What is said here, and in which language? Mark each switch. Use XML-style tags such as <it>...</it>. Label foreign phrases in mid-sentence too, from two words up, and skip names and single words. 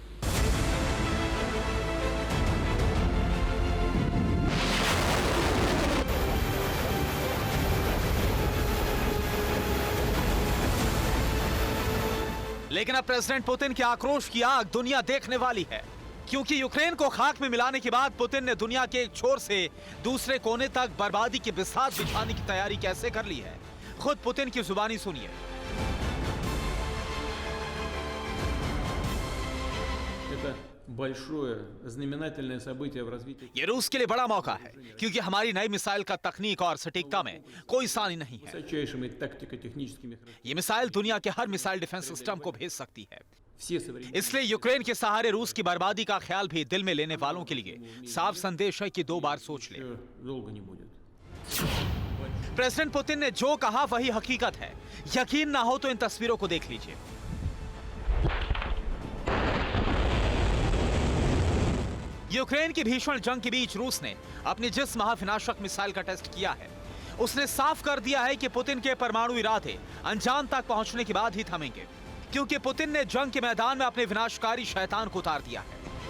<hi>लेकिन अब प्रेसिडेंट पुतिन के आक्रोश की आग दुनिया देखने वाली है, क्योंकि यूक्रेन को खाक में मिलाने के बाद पुतिन ने दुनिया के एक छोर से दूसरे कोने तक बर्बादी की बिसात बिछाने की तैयारी कैसे कर ली है। खुद पुतिन की जुबानी सुनिए।</hi> <ru>большое знаменательное событие в развитии.</ru> <hi>ये रूस के लिए बड़ा मौका है, क्योंकि हमारी नई मिसाइल का तकनीक और सटीकता में कोई सानी नहीं है।</hi> <ru>Высочайшими тактико-техническими</ru> <hi>ये मिसाइल दुनिया के हर</hi> <en>missile defense system</en> <hi>को भेज सकती है।</hi> <ru>все современные.</ru> <hi>इसलिए यूक्रेन के सहारे रूस की बर्बादी का ख्याल भी दिल में लेने वालों के लिए साफ संदेश है कि 2 बार सोच ले।</hi> <ru>Долго не будет.</ru> <hi>प्रेसिडेंट पुतिन ने जो कहा वही हकीकत है। यकीन ना हो तो इन तस्वीरों को देख लीजिए। यूक्रेन की भीषण जंग के बीच रूस ने अपनी जिस महाविनाशक मिसाइल का टेस्ट किया है, उसने साफ कर दिया है कि पुतिन के परमाणु इरादे अंजाम तक पहुंचने के बाद ही थमेंगे, क्योंकि पुतिन ने जंग के मैदान में अपने विनाशकारी शैतान को उतार दिया है।</hi>